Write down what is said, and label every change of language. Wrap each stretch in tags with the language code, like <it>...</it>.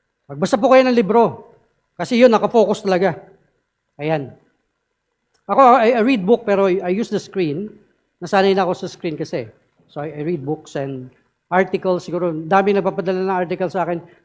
<tl>Magbasa po kayo ng libro. Kasi yun, nakafocus talaga. Ayan. Ako,</tl> <en>I read book</en> <tl>pero</tl> <en>I use the screen.</en> <tl>Nasanay na ako sa screen kasi.</tl> <en>So I read books and articles.</en> <tl>Siguro, dami nagpapadala ng article sa akin.</tl>